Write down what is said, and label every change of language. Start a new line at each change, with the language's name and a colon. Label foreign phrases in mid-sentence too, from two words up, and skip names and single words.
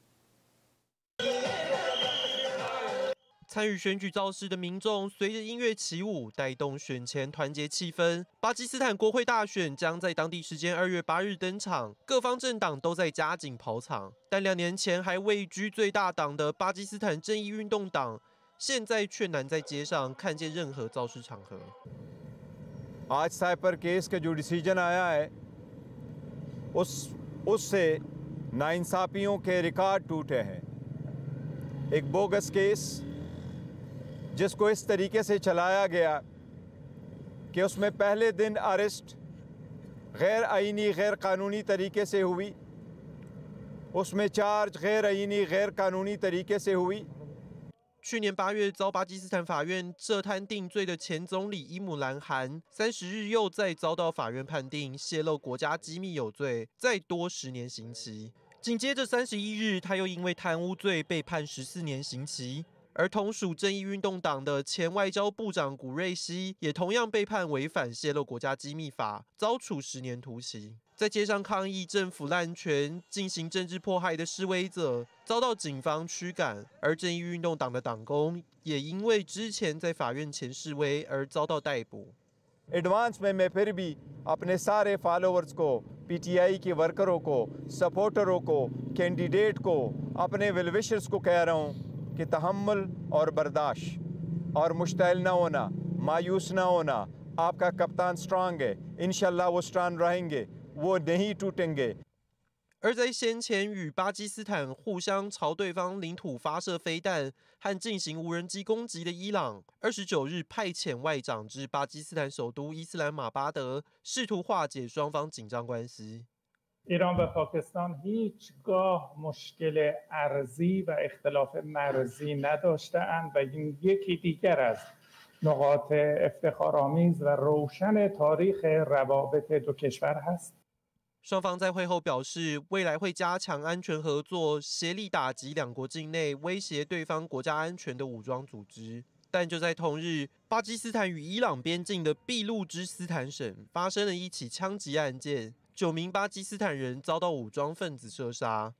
Chinese: 参与选举造势的民众随着音乐起舞，带动选前团结气氛。巴基斯坦国会大选将在当地时间2月8日登场，各方政党都在加紧跑场。但2年前还位居最大党的巴基斯坦正义运动党，现在却难在街上看见任何造势场合。
Urdu: آج
English: cipher case
Urdu: کا جو ڈیسیژن آیا ہے، اس سے ناانصافیوں کے ریکارڈ ٹوٹے ہیں. ایک
English: bogus case
Urdu: جس کو اس طریقے سے چلایا گیا کہ اس میں پہلے دن اریسٹ غیر آئینی غیر قانونی طریقے سے ہوئی، اس میں چارج غیر آئینی غیر قانونی طریقے سے ہوئی.
Chinese: 去年8月遭巴基斯坦法院涉贪定罪的前总理伊姆兰汗，30日又再遭到法院判定泄露国家机密有罪，再多10年刑期。紧接着31日，他又因为贪污罪被判14年刑期。而同属正义运动党的前外交部长古瑞希也同样被判违反泄露国家机密法，遭处10年徒刑。在街上抗议政府滥权、进行政治迫害的示威者遭到警方驱赶，而正义运动党的党工也因为之前在法院前示威而遭到逮捕。
Urdu: ایڈوانس میں میں پھر بھی اپنے سارے فالوورز کو، پی ٹی آئی کے ورکروں کو، سپورٹروں کو، کینڈیڈیٹ کو، اپنے ویل وشرز کو کہہ رہا ہوں کہ تحمل اور برداشت اور مشتعل نہ ہونا، مایوس نہ ہونا. آپ کا کپتان سٹرانگ ہے,
Arabic: إن شاء الله
Urdu: وہ سٹرانگ رہیں گے، وہ نہیں ٹوٹیں گے.
Chinese: 而在先前与巴基斯坦互相朝对方领土发射飞弹和进行无人机攻击的伊朗，29日派遣外长至巴基斯坦首都伊斯兰马巴德，试图化解双方紧张关系。
Persian: ایران و پاکستان هیچگاه مشکل ارضی و اختلاف مرزی نداشته‌اند و این یکی دیگر از نقاط افتخارآمیز و روشن تاریخ روابط دو کشور هست.
Chinese: 双方在会后表示，未来会加强安全合作，协力打击两国境内威胁对方国家安全的武装组织。但就在同日，巴基斯坦与伊朗边境的俾路支斯坦省发生了一起枪击案件，9名巴基斯坦人遭到武装分子射杀。